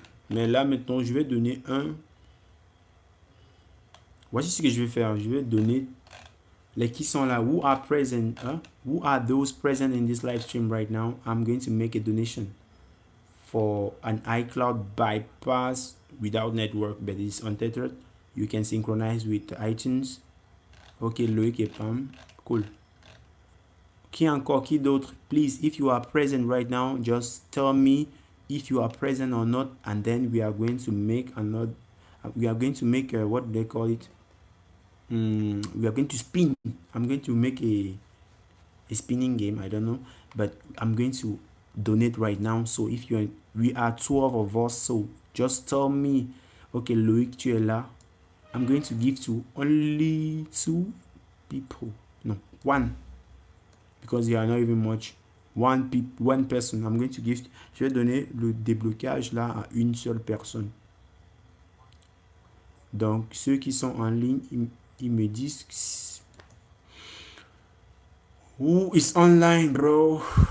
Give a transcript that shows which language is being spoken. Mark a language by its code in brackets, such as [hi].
[fr] Mais là maintenant, je vais donner un. Voici ce que je vais faire. Je vais donner Les qui sont là, [en] who are present, who are those present in this live stream right now? I'm going to make a donation for an iCloud bypass without network, but it's untethered. You can synchronize with iTunes. [fr] Ok, Loïc et Pam. Cool. Qui encore? Qui d'autre? [en] Please, if you are present right now, just tell me if you are present or not, and then we are going to make another. We are going to make what they call it. We are going to spin. I'm going to make a spinning game. I don't know, but I'm going to donate right now. So if you, we are 12 of us. So just tell me, okay, Loïc, [fr] tu es là. [en] I'm going to give to only 2 people. No, 1. Because you are not even much. One person. I'm going to give. [fr] Je vais donner le déblocage là à une seule personne. Donc ceux qui sont en ligne, ils me disent [en] who is online, bro.